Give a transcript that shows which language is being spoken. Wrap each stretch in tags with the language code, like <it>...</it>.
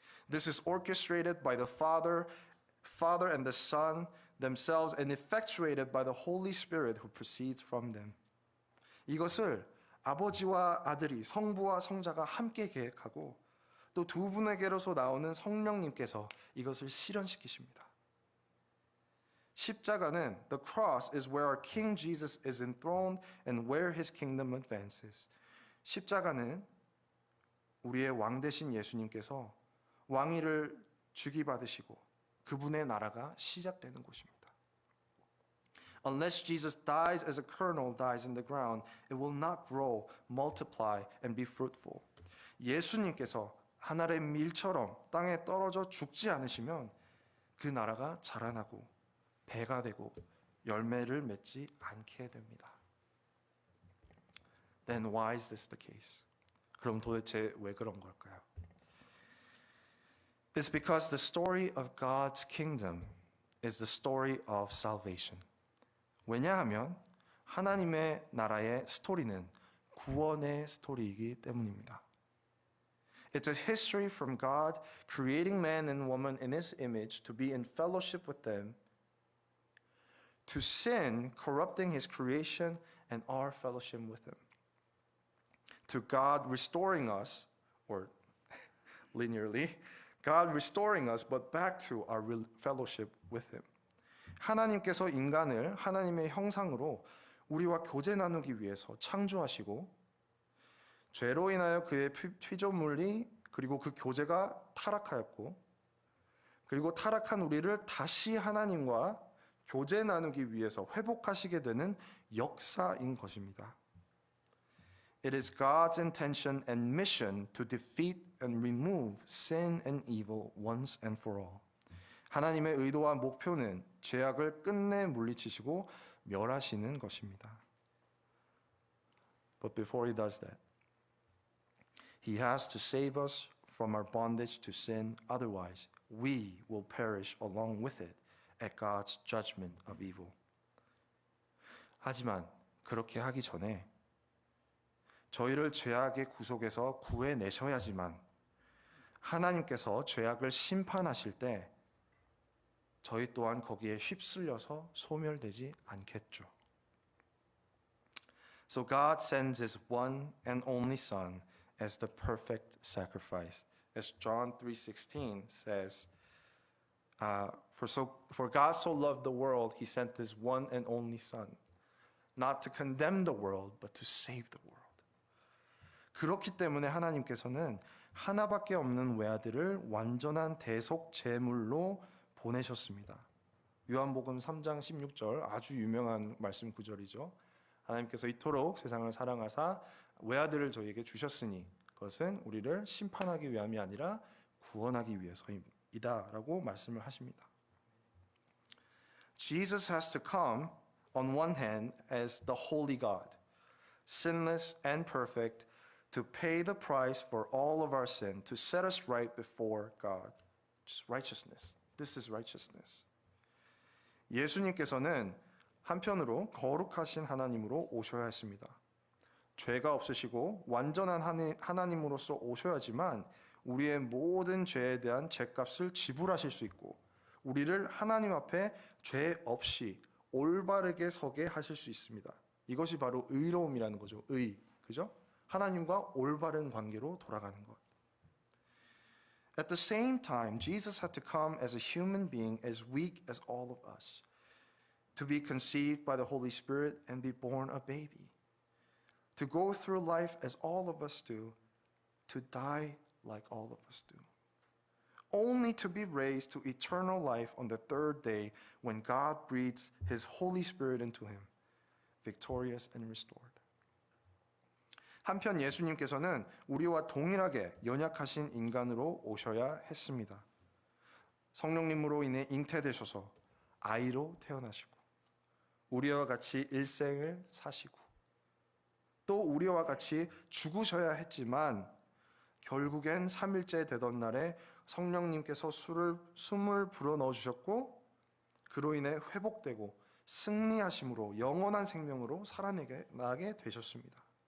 <en>This is orchestrated by the Father and the Son themselves and effectuated by the Holy Spirit who proceeds from them.</en> <ko>이것을 아버지와 아들이 성부와 성자가 함께 계획하고 또 두 분에게로서 나오는 성령님께서 이것을 실현시키십니다. 십자가는</ko> <en>the cross is where our King Jesus is enthroned and where his kingdom advances.</en> <ko>십자가는 우리의 왕 되신 예수님께서 왕위를 주기 받으시고 그분의 나라가 시작되는 곳입니다.</ko> <en>Unless Jesus dies as a kernel dies in the ground, it will not grow, multiply, and be fruitful.</en> <ko>예수님께서 하늘의 밀처럼 땅에 떨어져 죽지 않으시면 그 나라가 자라나고 배가 되고 열매를 맺지 않게 됩니다.</ko> <en>Then why is this the case?</en> <ko>그럼 도대체 왜 그런 걸까요?</ko> <en>It's because the story of God's kingdom is the story of salvation.</en> <ko>왜냐하면 하나님의 나라의 스토리는 구원의 스토리이기 때문입니다.</ko> <en>It's a history from God creating man and woman in his image to be in fellowship with them, to sin corrupting his creation and our fellowship with him, to God restoring us, or linearly, God restoring us but back to our fellowship with him.</en> <ko>하나님께서 인간을 하나님의 형상으로 우리와 교제 나누기 위해서 창조하시고 죄로 인하여 그의 피조물이 그리고 그 교제가 타락하였고 그리고 타락한 우리를 다시 하나님과 교제 나누기 위해서 회복하시게 되는 역사인 것입니다.</ko> <en>It is God's intention and mission to defeat and remove sin and evil once and for all.</en> <ko>하나님의 의도와 목표는 죄악을 끝내 물리치시고 멸하시는 것입니다.</ko> <en>But before he does that, he has to save us from our bondage to sin. Otherwise, we will perish along with it at God's judgment of evil.</en> <ko>하지만 그렇게 하기 전에 저희를 죄악의 구속에서 구해내셔야지만 하나님께서 죄악을 심판하실 때 저희 또한 거기에 휩쓸려서 소멸되지 않겠죠.</ko> <en>So God sends his one and only Son as the perfect sacrifice. As John 3:16 says, for God so loved the world, he sent his one and only Son, not to condemn the world, but to save the world.</en> <ko>그렇기 때문에 하나님께서는 하나밖에 없는 외아들을 완전한 대속 제물로 보내셨습니다. 요한복음 3장 16절 아주 유명한 말씀 구절이죠. 하나님께서 이토록 세상을 사랑하사 외아들을 저희에게 주셨으니 그것은 우리를 심판하기 위함이 아니라 구원하기 위해서이다라고 말씀을 하십니다.</ko> <en>Jesus has to come on one hand as the holy God, sinless and perfect, to pay the price for all of our sin, to set us right before God. Just righteousness. This is righteousness.</en> <ko>예수님께서는 한편으로 거룩하신 하나님으로 오셔야 했습니다. 죄가 없으시고 완전한 하나님으로서 오셔야지만 우리의 모든 죄에 대한 죄값을 지불하실 수 있고 우리를 하나님 앞에 죄 없이 올바르게 서게 하실 수 있습니다. 이것이 바로 의로움이라는 거죠. 그죠? 하나님과 올바른 관계로 돌아가는 것.</ko> <en>At the same time, Jesus had to come as a human being as weak as all of us, to be conceived by the Holy Spirit and be born a baby, to go through life as all of us do, to die like all of us do, only to be raised to eternal life on the third day when God breathes his Holy Spirit into him, victorious and restored.</en> <ko>한편 예수님께서는 우리와 동일하게 연약하신 인간으로 오셔야 했습니다. 성령님으로 인해 잉태되셔서 아이로 태어나시고 우리와 같이 일생을 사시고 또 우리와 같이 죽으셔야 했지만 결국엔 3일째 되던 날에 성령님께서 숨을 불어넣어 주셨고 그로 인해 회복되고 승리하심으로 영원한 생명으로 살아나게 되셨습니다.</ko>